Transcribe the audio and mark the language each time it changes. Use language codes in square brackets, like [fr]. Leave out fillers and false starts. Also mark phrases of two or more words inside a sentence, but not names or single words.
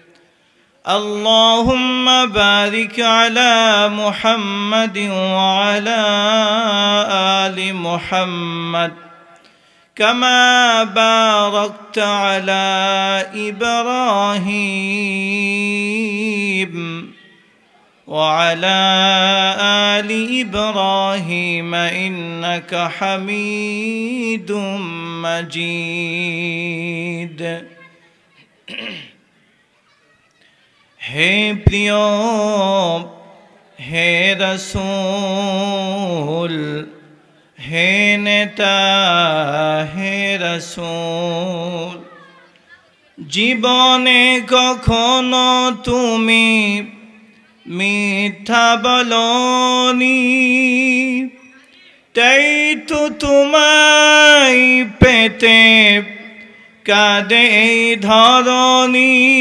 [ar] اللهم بارك على محمد وعلى آل محمد كما باركت على إبراهيم وعلى آل إبراهيم إنك حميد मजीद। [hi] हे प्रियो हे रसूल हे नेता हे रसूल, [bn] জীবনে কখনো তুমি মিথ্যা বলনি, তাই তো তোমায় পেতে কাঁদে এই ধরণী।